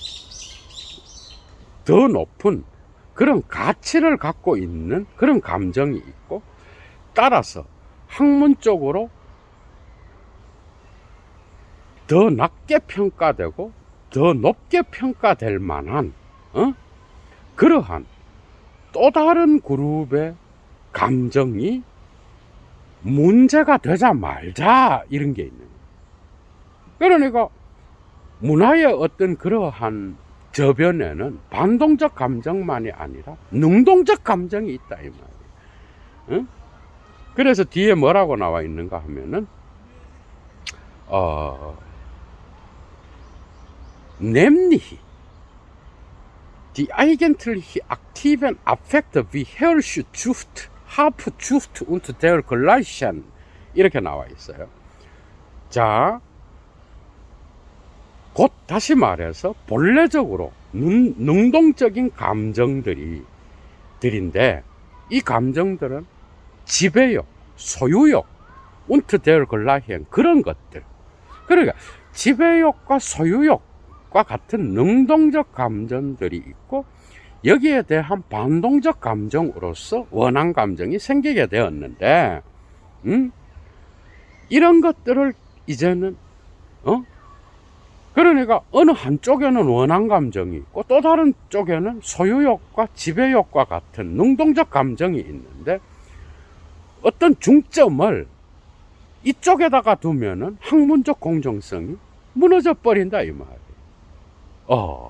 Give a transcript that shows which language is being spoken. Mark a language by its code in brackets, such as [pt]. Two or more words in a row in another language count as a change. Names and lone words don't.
[ko] 더 높은 그런 가치를 갖고 있는 그런 감정이 있고, 따라서 학문적으로 더 낮게 평가되고 더 높게 평가될 만한 그러한 또 다른 그룹의 감정이 문제가 되자 말자 이런 게 있는 거예요. 그러니까 문화의 어떤 그러한 저변에는 반동적 감정만이 아니라 능동적 감정이 있다 이 말이에요. 그래서 뒤에 뭐라고 나와 있는가 하면은 [de] nämlich die eigentliche aktiven Affekte wie Herrschsucht, Habsucht und dergleichen [ko] 이렇게 나와 있어요. 자, 곧 다시 말해서 본래적으로 능동적인 감정들인데, 이 감정들은 지배욕, 소유욕, [de] und dergleichen [ko] 그런 것들. 그러니까 지배욕과 소유욕과 같은 능동적 감정들이 있고, 여기에 대한 반동적 감정으로서 원한 감정이 생기게 되었는데, 이런 것들을 이제는 그러니까 어느 한쪽에는 원한 감정이 있고 또 다른 쪽에는 소유욕과 지배욕과 같은 능동적 감정이 있는데, 어떤 중점을 이쪽에다가 두면은 학문적 공정성이 무너져 버린다 이 말이에요.